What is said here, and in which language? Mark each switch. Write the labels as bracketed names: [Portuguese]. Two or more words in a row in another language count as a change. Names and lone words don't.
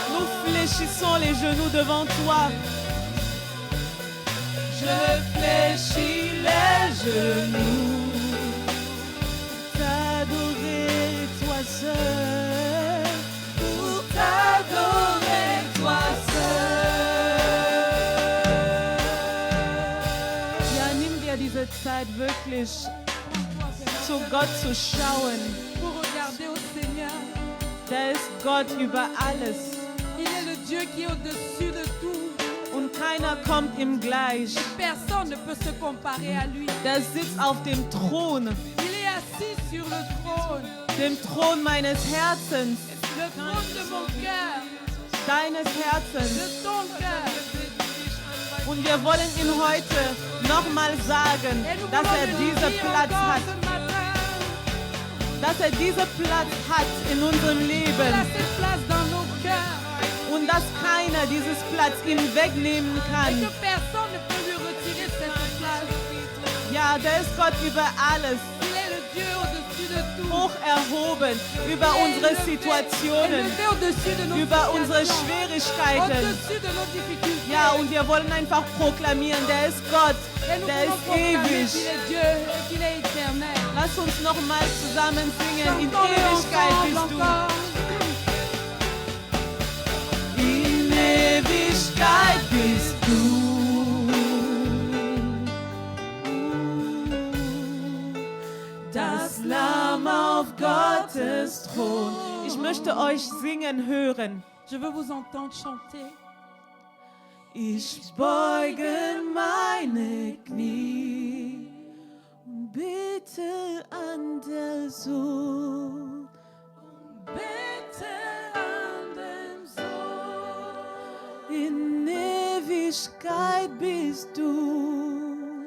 [French] Nous fléchissons les genoux devant toi. Je fléchis les genoux, t'adorer toi seul, pour t'adorer toi seul. [German] Ja, nimm dir diese Zeit wirklich zu Gott zu schauen. [French] Pour regarder au Seigneur, [German] Der ist Gott über alles [French] il est le Dieu qui est au-dessus de tout. [German] und kein Keiner kommt ihm gleich. [French] Personne ne peut se comparer à lui. [German] Der sitzt auf dem Thron, [French] Il est assis sur le trône, [German] dem Thron meines Herzens, [French] le trône de mon cœur, [German] deines Herzens. [French] de ton cœur. [German] Und wir wollen ihm heute nochmal sagen, [French] Et nous [German] dass [French] voulons [German] er [French] le [German] diesen [French] dire [German] Platz [French] encore [German] hat, [French] ce matin. [German] dass er diesen Platz hat in unserem [French] Il a [German] Leben [French] cette place dans nos cœurs [German] und dass keiner dieses Platz ihm wegnehmen [French] et [German] kann. [French] que personne ne peut lui retirer cette place. [German] Ja, der ist Gott über alles, [French] Il est le Dieu au-dessus de tout. [German] hoch erhoben, über unsere Situationen, [French] Élevé au-dessus de nos [German] über unsere [French] situations, [German] Schwierigkeiten. [French] au-dessus de nos difficultés. [German] Ja, und wir wollen einfach proklamieren, der ist Gott, [French] Et nous [German] der [French] voulons [German] ist [French] proclamer [German] ewig. [French] qu'il est Dieu et qu'il est éternel. [German] Lass uns nochmal zusammen singen, in [French] Chantons-le [German] Ewigkeit [French] ensemble [German] bist du. [French] encore. [German] In Ewigkeit bist du. Das Lamm auf Gottes Thron. Ich möchte euch singen hören. [French] Je veux vous entendre chanter. [German] Ich beuge meine Knie und bete an der Sohn. Bitte an dem Sohn. In Ewigkeit bist du.